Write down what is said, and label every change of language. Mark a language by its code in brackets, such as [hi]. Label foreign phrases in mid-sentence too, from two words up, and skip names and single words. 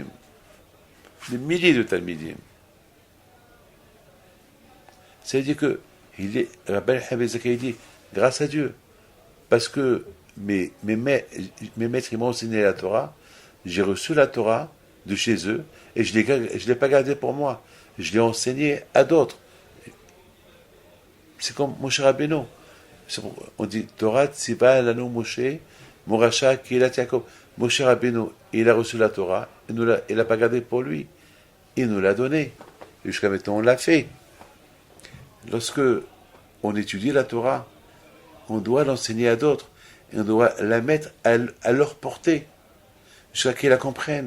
[fr] Des milliers de talmidim. Ça veut dire que Rabbi Yochanan ben Zakkai dit, grâce à Dieu, parce que mes maîtres ils m'ont enseigné la Torah, j'ai reçu la Torah de chez eux, et je ne l'ai pas gardée pour moi. Je l'ai enseignée à d'autres. C'est comme Moshe Rabbeinu. On dit [he] תורה צוה לנו משה מורשה קהלת יעקב. [fr] Moshe Rabbeinu, il a reçu la Torah, il l'a pas gardée pour lui. Il nous l'a donnée. Jusqu'à maintenant, on l'a fait. Lorsque on étudie la Torah, on doit l'enseigner à d'autres. Et on doit la mettre à leur portée, jusqu'à qu'ils la comprennent.